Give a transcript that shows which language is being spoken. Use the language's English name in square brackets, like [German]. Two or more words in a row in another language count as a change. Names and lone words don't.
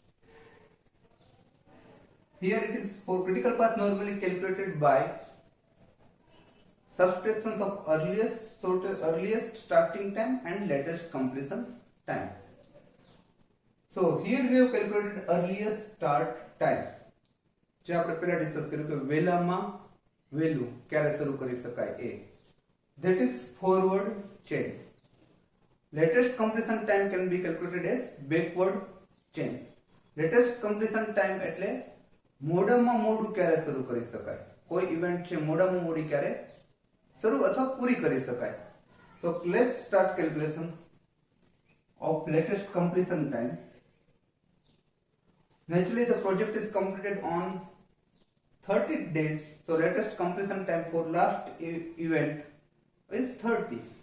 [English] Here it is for critical path normally calculated by subtractions of earliest starting time and latest completion time. So here we have calculated earliest start time. [Gujarati] જે આપણે પહેલા ડિસ્કસ કર્યું કે વહેલામાં વહેલું ક્યારે શરૂ કરી શકાય એ. [English] That is forward chain. Latest completion time can be calculated as backward chain. Latest completion time [Gujarati] એટલે મોડામાં મોડું ક્યારે શરૂ કરી શકાય. કોઈ ઇવેન્ટ છે મોડામાં મોડી ક્યારે શરૂ અથવા પૂરી કરી શકાય. [English] So let's start calculation of latest completion time. Naturally the project is completed on 30 days, so latest completion time for last event is 30.